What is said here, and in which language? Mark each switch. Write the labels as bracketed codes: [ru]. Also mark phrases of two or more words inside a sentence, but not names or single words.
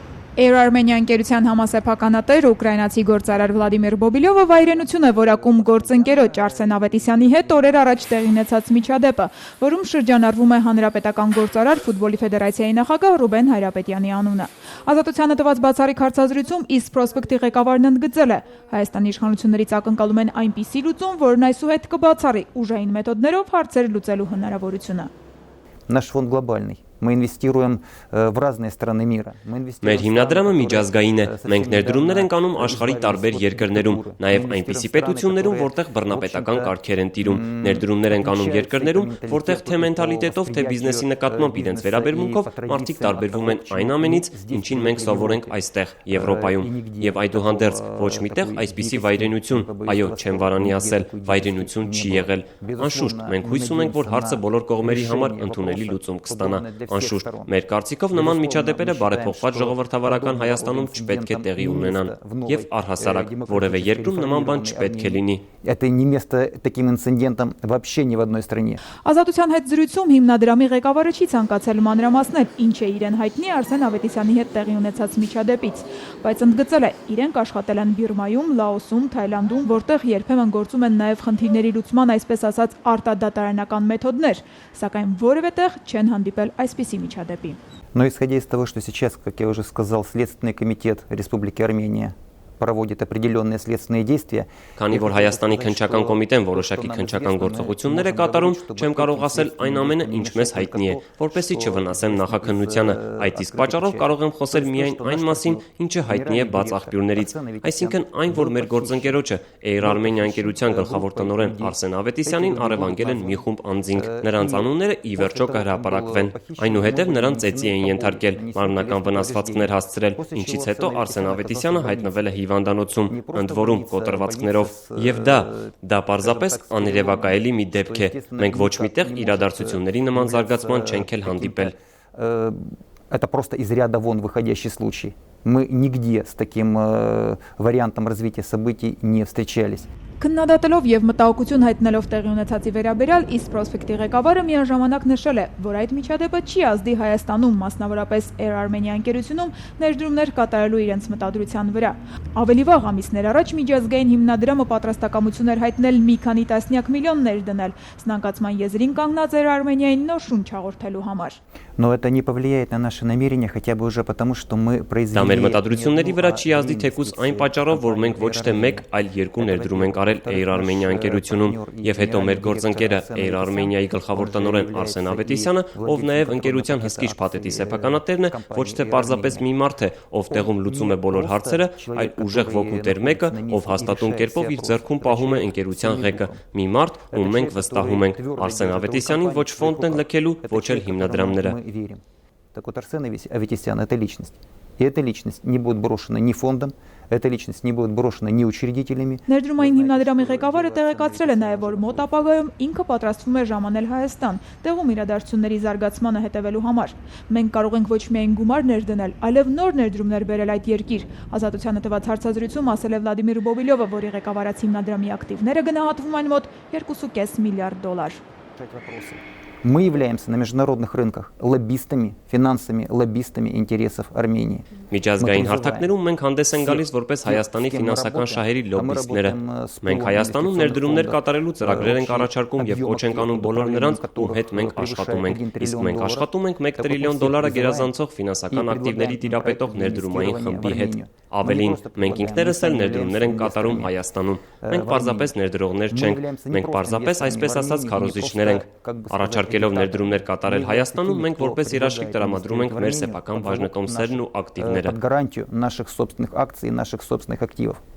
[hy] Air Armenia ընկերության համասեփականատեր ուկրաինացի գործարար Վլադիմիր Բոբիլյովը վայրենություն է որակում գործընկերոջ Արսեն Ավետիսյանի հետ օրեր առաջ տեղի ունեցած միջադեպը, որում շրջանառվում է հանրապետական գործարար ֆուտբոլի ֆեդերացիայի նախագահ Ռուբեն Հայրապետյանի անունը։ Ազատությանը տված բացառիկ հարցազրույցում East Prospect-ի ղեկավարն ընդգծել է, Հայաստանի իշխանություններից ակնկալում են այնպիսի լուծում, որն այսուհետ կբացառի ուժային մեթոդներով հարցեր լուծելու հնարավորությունը։ [ru] Наш фонд глобальный. Мы инвестируем в разные страны мира. [hy] Մեր հիմնադրամը միջազգային է։ Մենք ներդրումներ ենք անում աշխարհի տարբեր երկրներում, նաև այնպիսի պետություններում, որտեղ բռնապետական կարգեր են տիրում։ Ներդրումներ ենք անում երկրներում, որտեղ թե մենթալիտետով, թե բիզնեսի նկատմամբ իրենց վերաբերմունքով մարդիկ տարբերվում են այն ամենից, ինչին մենք սովոր ենք այստեղ, Եվրոպայում։ Եվ այդուհանդերձ ոչ միտեղ այսպիսի վայրենություն, այո, չեմ վարանի ասել, վայրենություն չի եղել։ Անշուշտ, մենք հույս ունենք, որ հարցը բոլոր կողմերի համար ընդունելի լուծում կստանա։ Անշուշտ, մեր կարծիքով նման միջադեպերը բարեփոխված ժողովրդավարական Հայաստանում չպետք է տեղի ունենան եւ առհասարակ որևէ երկրում նման բան չպետք է լինի։ [ru] Это не место таким инцидентам вообще ни в одной стране. [hy] Ազատության հետ զրույցում հիմնադրամի ղեկավարը չի ցանկացել մանրամասնել, ինչ է իրեն հայտնի Արսեն Ավետիսյանի հետ տեղի ունեցած միջադեպից, բայց ընդգծել է, իրենք աշխատել են Բիրմայում, Լաոսում, Թայլանդում, որտեղ երբեմն գործում են նաև խնդիրների լուծման այսպես ասած արտադատարանական մեթոդներ, սակայն որևէ տեղ չեն հանդիպել այսպիսի միջադեպի։ [ru] Но исходя из того, что сейчас, как я уже сказал, Следственный комитет Республики Армения проводит определенные следственные действия. [hy] Քանի որ Հայաստանի քննչական կոմիտեն որոշակի քննչական գործողություններ է կատարում, չեմ կարող ասել այն ամենը, ինչ մեզ հայտնի է, որպեսզի չվնասեմ նախաքննությանը, այդ իսկ պատճառով կարող եմ խոսել միայն այն մասին, ինչը հայտնի է բաց աղբյուրներից, այսինքն այն, որ մեր գործընկերոջը Air Armenia ընկերության գլխավոր տնօրեն Արսեն Ավետիսյանին առևանգել են մի խումբ անձինք, նրանց անունները ի վերջո կհրապարակվեն, այնուհետև նրան ծեծի են ենթարկել, մարմնական վնասվածքներ հասցրել, ինչից հետո Արսեն Ավետիսյանը հայտնվել է հիվանդանոցում, ընդ որում կոտրվածքներով, եւ դա պարզապես աներևակայելի մի դեպք է, մենք ոչ միտեղ իրադարձությունների նման զարգացման չենք էլ հանդիպել։ [ru] Это просто из ряда вон выходящий случай. Мы нигде с таким вариантом развития событий не встречались. [hy] Քննադատելով եւ մտահոգություն հայտնելով տեղի ունեցածի վերաբերյալ East Prospect-ի ղեկավարը միաժամանակ նշել է, որ այդ միջադեպը չի ազդի Հայաստանում, մասնավորապես Air Armenia ընկերությունում ներդրումներ կատարելու իրենց մտադրության վրա։ Ավելի վաղ ամիսներ առաջ միջազգային հիմնադրամը պատրաստակամություն էր հայտնել մի քանի տասնյակ միլիոններ դնել սնանկացման եզրին կանգնած Air Armenia-ին նոր շունչ հաղորդելու համար։ [ru] Но это не повлияет на наши намерения, хотя бы уже потому, что мы произвели. [hy] Դա մեր մտադրությունների վրա չի ազդի թեկուզ այն պատճառով, որ մենք ոչ թե մեկ, այլ երկու ներդրում ենք արել Air Armenia ընկերությունում, եւ հետո մեր գործընկերը Air Armenia-ի գլխավոր տնօրեն Արսեն Ավետիսյանը, ով նաեւ ընկերության հսկիչ փաթեթի սեփականատերն է, ոչ թե պարզապես մի մարդ է, ով տեղում լուծում է բոլոր հարցերը, այլ ուժեղ ոգու տեր մեկը, ով հաստատուն կերպով իր ձեռքում пահում է ընկերության ղեկը, մի մարդ, ում մենք վստահում ենք, Արսեն Ավետիսյանին ոչ ֆոնդն են լքելու, ոչ էլ հիմնադրամները։ [ru] Верим. Так вот, Арсен Авետисян – это личность. И эта личность не будет брошена ни фондом, эта личность не будет брошена ни учредителями. [hy] Ներդրումային հիմնադրամի ղեկավարը տեղեկացրել է նաև, որ մոտ ապագայում ինքը պատրաստվում է ժամանել Հայաստան, տեղում իրադարձությունների զարգացմանը հետևելու համար։ Մենք կարող ենք ոչ միայն գումարներ դնել, այլև նոր ներդրումներ բերել այդ երկիր։ Ազատությանը տված հարցազրույցում ասել է Վլադիմիր Բոբիլյովը, որի ղեկավարած հիմնադրամի ակտիվները գնահատվում են մոտ $2.5 միլիարդ։ [ru] Мы являемся на международных рынках лоббистами, финансами, лоббистами интересов Армении. [hy] Միջազգային հարթակներում մենք հանդես ենք գալիս որպես Հայաստանի ֆինանսական շահերի լոբբիստները։ Մենք Հայաստանում ներդրումներ կատարելու ծրագրեր ենք առաջարկում եւ կոչ ենք անում բոլոր նրանց, ում հետ մենք աշխատում ենք։ Իսկ մենք աշխատում ենք $1 տրիլիոն գերազանցող ֆինանսական ակտիվների տիրապետող ներդրումային խմբի հետ։ Ավելին, մենք ինքներս էլ ներդրումներ ենք կատարում Հայաստանում։ Մենք պարզապես ներդրողներ չենք, մենք պարզապես այսպես ասած քարոզիչներ ենք։ Առաջարկելով ներդրումներ կատարել Հայաստանում, մենք որպես երաշխիք տրամադրում ենք մեր սեփական բաժնետոմսերն ու ակտիվները։ [ru] Под гарантию наших собственных акций и наших собственных активов.